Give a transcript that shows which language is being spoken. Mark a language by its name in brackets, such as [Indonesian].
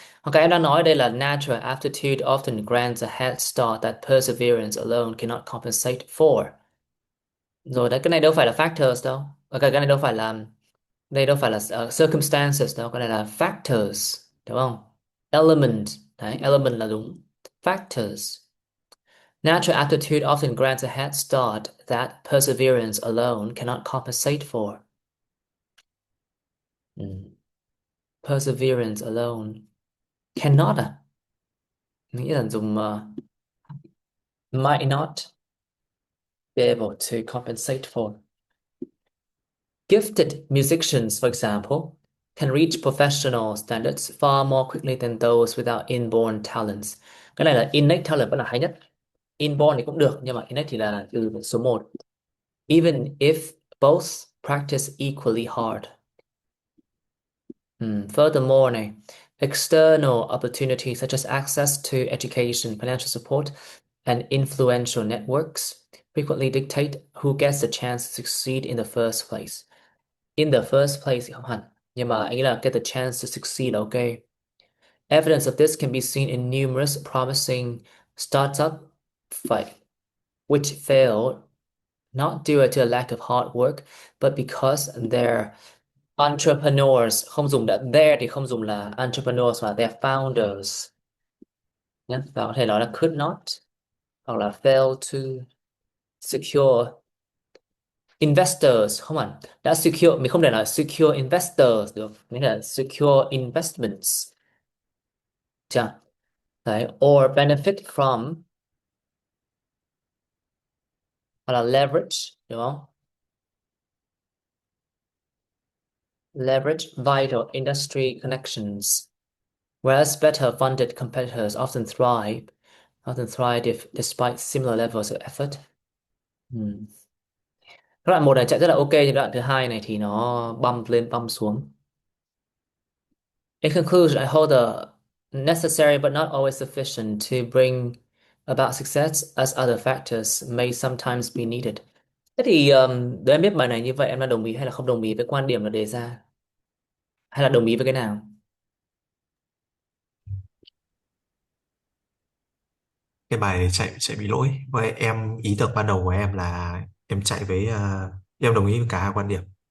[Vietnamese] Hoặc cái em đang nói đây là [English] natural aptitude often grants a head start that perseverance alone cannot compensate for. [Vietnamese] Rồi đấy, cái này đâu phải là factors đâu. Cái này đâu phải là circumstances đâu, cái này là factors, đúng không? Element, đấy, element là đúng. [English] Factors. Natural aptitude often grants a head start that perseverance alone cannot compensate for. Ừ. Perseverance alone cannot [Vietnamese] nghĩa là dùng [English] might not be able to compensate for. Gifted musicians, for example, can reach professional standards far more quickly than those without inborn talents. [Vietnamese] Cái này là innate talent vẫn là hay nhất. Inborn thì cũng được, nhưng mà innate thì là từ số một. [English] Even if both practice equally hard. Furthermore, này, external opportunities such as access to education, financial support, and influential networks frequently dictate who gets the chance to succeed in the first place. In the first place [Vietnamese] thì không hẳn, nhưng mà anh nghĩ là [English] get the chance to succeed, okay. Evidence of this can be seen in numerous promising startup fight, which failed not due to a lack of hard work, but because their entrepreneurs, [Vietnamese] không dùng đã there thì không dùng là entrepreneurs mà their founders nhé, và có thể nói là [English] could not hoặc là fail to secure [Vietnamese] investors, không hẳn đã secure, mình không thể nói secure investors được, mình là secure investments chưa, đấy, [English] or benefit from [Vietnamese] hoặc là leverage, đúng không? [English] Leverage vital industry connections, whereas better funded competitors often thrive despite similar levels of effort. Hmm. [Vietnamese] Cái đoạn một này chạy rất là ok, nhưng đoạn thứ hai này thì nó bump lên bump xuống. [English] In conclusion, I hold the necessary but not always sufficient to bring about success as other factors may sometimes be needed. [Vietnamese] Thế thì để em biết bài này như vậy em đã đồng ý hay là không đồng ý với quan điểm là đề ra, hay là đồng ý với cái nào? Cái bài này chạy chạy bị lỗi, vậy em ý tưởng ban đầu của em là em chạy với em đồng ý với cả hai quan điểm.